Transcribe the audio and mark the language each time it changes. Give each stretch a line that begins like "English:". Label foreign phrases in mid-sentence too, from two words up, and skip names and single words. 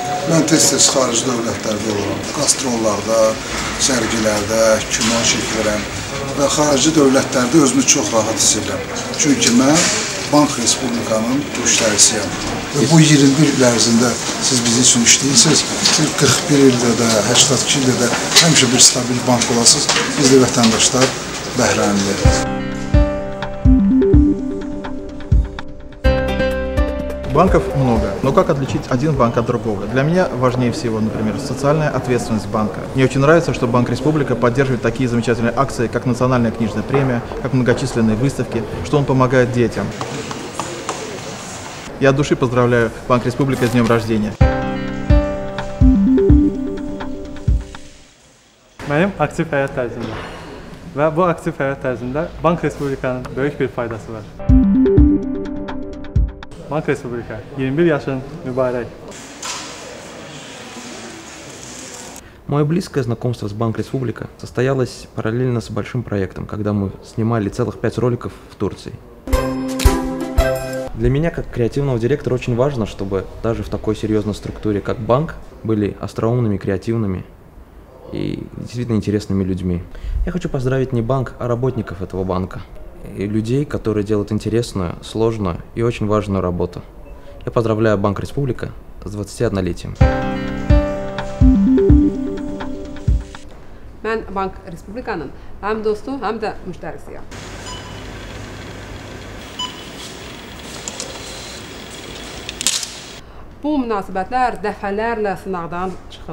Azerbaijani: Mən tez-tez xarici dövlətlərdə oluram. Qastrollarda, sərgilərdə, kino çəkirəm və xarici dövlətlərdə özümü çox rahat hiss edirəm. Çünki mən Bank Respublikanın müştərisiyəm. Və bu 21 il ərzində siz bizim üçün işləyirsiniz. Siz 41 ildə də, 82 ildə də həmişə bir stabil bank olasınız. Biz də vətəndaşlar bəhrəmlidir.
Russian: Банков много, но как отличить один банк от другого? Для меня важнее всего, например, социальная ответственность банка. Мне очень нравится, что Банк Республика поддерживает такие замечательные акции, как национальная книжная премия, как многочисленные выставки, что он помогает детям. Я от души поздравляю Банк Республика с днем рождения.
Azerbaijani: Mənim aktiv həyat tərzimdə və bu aktiv həyat tərzində Bank Respublikanın böyük bir faydası var. Банк Республика, 21 yaşın mübarək.
Russian: Мое близкое знакомство с Банк Республика состоялось параллельно с большим проектом, когда мы снимали целых 5 роликов в Турции. Для меня, как креативного директора, очень важно, чтобы даже в такой серьезной структуре, как банк, были остроумными, креативными и действительно интересными людьми. Я хочу поздравить не банк, а работников этого банка. И людей, которые делают интересную, сложную и очень важную работу. Я поздравляю Банк Республика с 21-летием.
Azerbaijani: Mən Bank Respublikanın həm dostu, həm də müştərisiyəm. Bu münasibətlər dəfələrlə sınaqdan çıxıb.